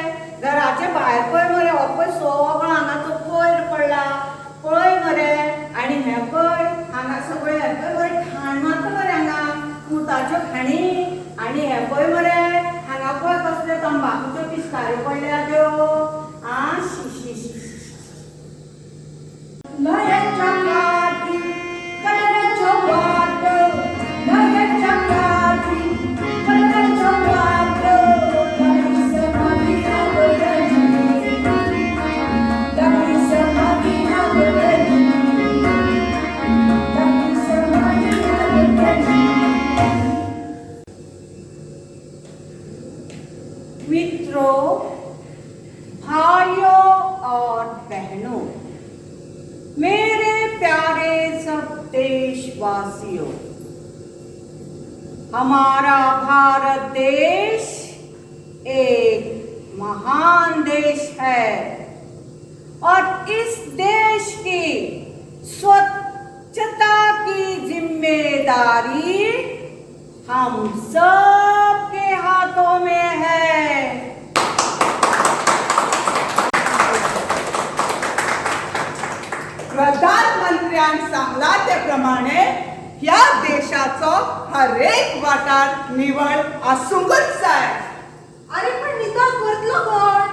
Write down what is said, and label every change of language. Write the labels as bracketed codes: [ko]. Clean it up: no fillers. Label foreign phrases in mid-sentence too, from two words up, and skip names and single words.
[kok] घराचे भायर पळय मरे, हो पळय सगळो हांगाचो कोयर पडला पळय मरे. आनी हे पळय हांगा सगळे हे पळय मरे ठाण मारता मरे हांगा मुताच्यो खाणी. आनी हे पळय मरे हांगा पळय कसले तंबाखूच्यो पिचकाऱ्यो पडल्या त्यो. आ शी शी शी. [mr] नयनच्या काठी कळण्याच्या वाट, नयनच्या काठी कळण्याच्या वाट, लपी समाधी आवडली, लपी समाधी आवडली, लपी समाधी आवडली. [hi] मित्रों, भाइयों और बहनों, मेरे प्यारे सब देशवासियों, हमारा भारत देश एक महान देश है और इस देश की स्वच्छता की जिम्मेदारी हम सब के हाथों में है। [kok] प्रधानमंत्र्यान सांगला ते प्रमाणे ह्या देशाचो हर एक वाठार निवळ आसूंकच जाय। अरे पण निकाल करतलो कोण?